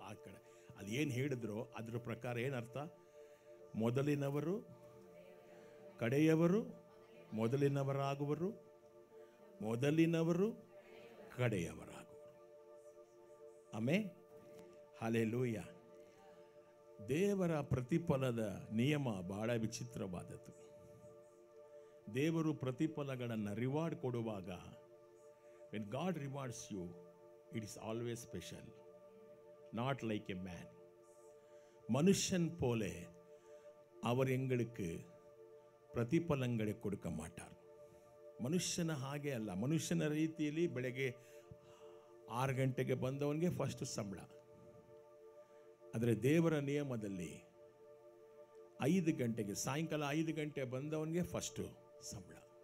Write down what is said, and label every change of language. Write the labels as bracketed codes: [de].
[kn] ಆ ಕಡೆ ಅದು ಏನು ಹೇಳಿದ್ರು ಅದ್ರ ಪ್ರಕಾರ ಏನರ್ಥ? ಮೊದಲಿನವರು ಕಡೆಯವರು, ಮೊದಲಿನವರಾಗುವರು, ಮೊದಲಿನವರು ಕಡೆಯವರಾಗುವರು. ಆಮೆನ್. ಹಲ್ಲೆಲೂಯಾ. ದೇವರ ಪ್ರತಿಫಲದ ನಿಯಮ ಬಹಳ ವಿಚಿತ್ರವಾದದ್ದು. ದೇವರು ಪ್ರತಿಫಲಗಳನ್ನು ರಿವಾರ್ಡ್ ಕೊಡುವಾಗ, [en] when God rewards you, it is always special, not like a man. [ta] மனுஷன் போல அவர் எங்களுக்கு ಪ್ರತಿಫಲங்களை கொடுக்க மாட்டார். [kn] ಮನುಷ್ಯನ ಹಾಗೆ ಅಲ್ಲ. ಮನುಷ್ಯನ ರೀತಿಯಲ್ಲಿ ಬೆಳಗ್ಗೆ 6 ಗಂಟೆಗೆ ಬಂದವನಿಗೆ ಫಸ್ಟ್ ಸಂಬಳ. ಆದರೆ ದೇವರ ನಿಯಮದಲ್ಲಿ 5 ಗಂಟೆಗೆ, ಸಾಯಂಕಾಲ 5 ಗಂಟೆ ಬಂದವನಿಗೆ ಫಸ್ಟು ಸಂಬಳ.